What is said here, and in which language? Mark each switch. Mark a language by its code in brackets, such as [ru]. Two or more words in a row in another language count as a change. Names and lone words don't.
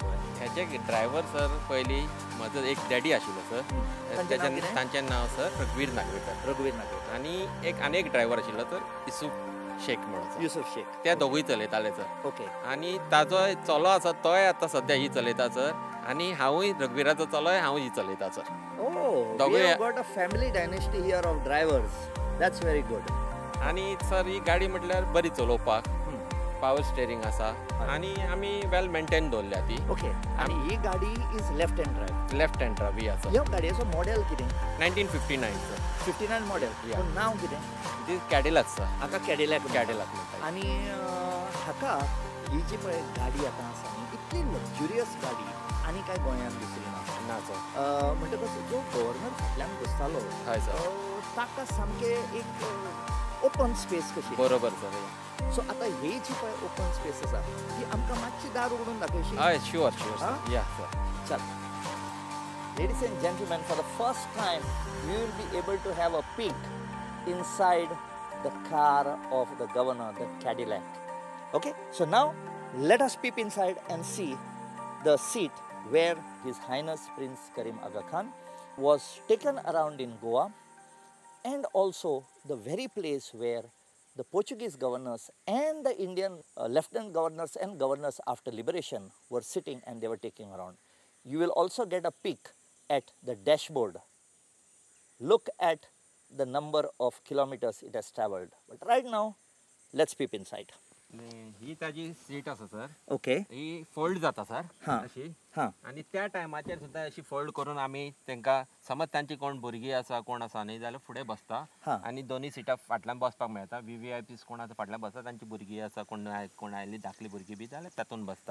[kok] ह्याचे ड्रायव्हर सर पयलीं म्हजो एक डॅडी आशिल्लो सर. तांचें नांव सर रघुवीर नागवेकर. रघुवीर नागवेकर. आनी एक ड्रायव्हर आशिल्लो तर युसूफ शेख म्हणून. युसूफ शेख. ते दोगूय चलयताले सर. ओके. आनी ताजो चलो आसा तोय आतां सद्या ही चलयता सर. आनी हांवूय रघुवीराचो चलोय हांव ही चलयता सर. [en] We have got a family dynasty here of drivers. That's very good. [kok] आनी सर ही गाडी म्हटल्यार बरी चलोवपाक. [en] power steering [kok] आसा आणि आमी [en] well maintain [kok] दवरल्या ती. ओके. आणि ही गाडी [en] is left hand drive. left hand drive [kok] ही आसा. ह्या गाडयेचो मॉडेल कितें? 1959 सर. 59 मॉडेल. [en] Yeah. [kok] पूण नांव कितें? दीस कॅडिलॅक सर. हाका कॅडिलॅक म्हणटात. आणि हाका ही जी पळय गाडी आतां आसा न्ही इतली लक्झुरियस गाडी आनी काय गोंयांत दिसली ना. ना सर. म्हणटकच जो गव्हर्नर फाटल्यान बसतालो हय सर. ताका सामकें एक [en] open space [kok] कशी. बरोबर सर. सो आतां ही जी पळय [en] open space [kok] आसा ती आमकां मातशी दार उगडून दाखयशी. हय शुअर सर. या सर. चल. [en] Ladies and gentlemen, for the first time, we will be able to have a peek inside the car of the governor, the Cadillac. Okay, so now let us peep inside and see the seat where His Highness Prince Karim Aga Khan was taken around in Goa, and also the very place where the Portuguese governors and the Indian lieutenant governors and governors after liberation were sitting and they were taking around. You will also get a peek at the dashboard. Look at the number of kilometers it has traveled. But right now, let's peep inside. [kok] ही ताजी सीट आसा सर. [en] Okay. [kok] ही फोल्ड जाता सर. अशी. आणि त्या टायमाचेर सुद्दां अशी फोल्ड करून आमी तांकां समज तांची कोण भुरगीं आसा कोण आसा न्ही जाल्यार फुडें बसता आनी दोनी सिटां फाटल्यान बसपाक मेळटा. VVIPs कोण आसा फाटल्यान बसता तांची भुरगीं आसा कोण आयल्ली धाकली भुरगीं बी जाल्यार तातूंत बसता.